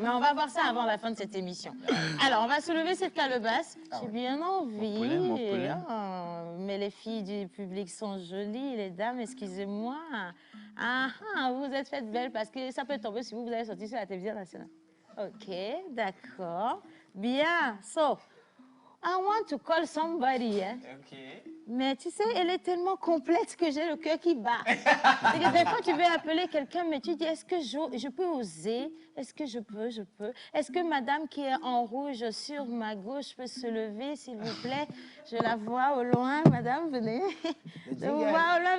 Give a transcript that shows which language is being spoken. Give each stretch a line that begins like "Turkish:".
French: Mais on va voir ça avant la fin de cette émission. Alors, on va soulever cette calebasse. J'ai bien envie. Mais les filles du public sont jolies. Les dames, excusez-moi. Vous êtes faites belles parce que ça peut tomber si vous allez sortir sur la télévision nationale. OK, d'accord. Bien.
English: So, I want to call somebody. Hein? Ok.
French: Mais tu sais, elle est tellement complète que j'ai le cœur qui bat. C'est que des fois, tu veux appeler quelqu'un, mais tu dis, est-ce que je peux oser? Est-ce que je peux? Est-ce que madame qui est en rouge sur ma gauche peut se lever, s'il vous plaît? Je la vois au loin. Madame, venez. Je vous vois au loin.